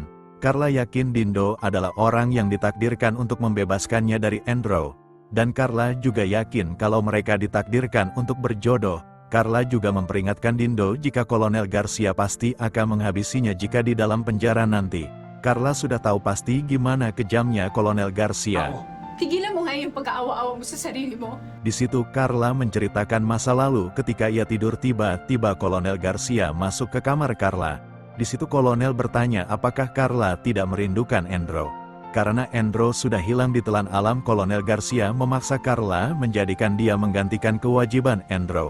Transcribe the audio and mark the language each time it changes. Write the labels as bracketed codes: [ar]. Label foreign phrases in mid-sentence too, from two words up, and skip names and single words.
[id] Carla yakin Dindo adalah orang yang ditakdirkan untuk membebaskannya dari Endro. Dan Carla juga yakin kalau mereka ditakdirkan untuk berjodoh. Carla juga memperingatkan Dindo jika Kolonel Garcia pasti akan menghabisinya jika di dalam penjara nanti. Carla sudah tahu pasti gimana kejamnya Kolonel Garcia. [tl] Tigilan mo nga yung pagkaawa-awa mo sa sarili mo. [id] Di situ Carla menceritakan masa lalu ketika ia tidur tiba-tiba Kolonel Garcia masuk ke kamar Carla. Di situ Kolonel bertanya apakah Carla tidak merindukan Endro. Karena Endro sudah hilang di telan alam, Kolonel Garcia memaksa Carla menjadikan dia menggantikan kewajiban Endro.